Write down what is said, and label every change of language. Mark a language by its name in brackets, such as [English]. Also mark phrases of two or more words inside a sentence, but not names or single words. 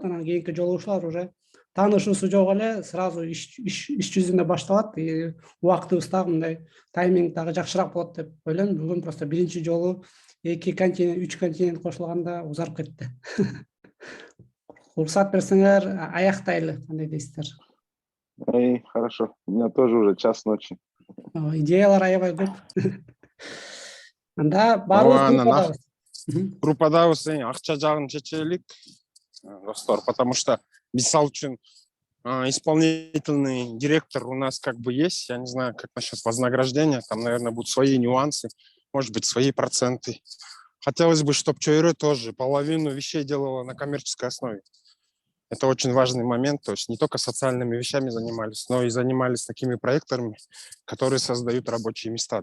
[Kyrgyz] Анан кийинки жолугушуулар уже таанышуусу жок эле сразу иш жүзүндө башталат. И убактыбыз дагы мындай тайминг дагы жакшыраак болот деп ойлойм. Бүгүн просто биринчи жолу 2 континент, 3 континент кошулганда узарып кетти. Уруксат берсеңер, аяктайлы, кандай дейсиздер? [Russian] Хорошо. У меня тоже уже час ночи. [Kyrgyz] Идеялар аябай көп. Анда баарыбыз группадабыз акча жагын чечелик, достор, [Russian] потому что [Kyrgyz] мисал үчүн [Russian] исполнительный директор у нас как бы есть. Я не знаю, как насчет вознаграждения. Там, наверное, будут свои нюансы, может быть, свои проценты. Хотелось бы, чтобы ЧР тоже половину вещей делала на коммерческой основе. Это очень важный момент. То есть не только социальными вещами занимались, но и занимались такими проектами, которые создают рабочие места.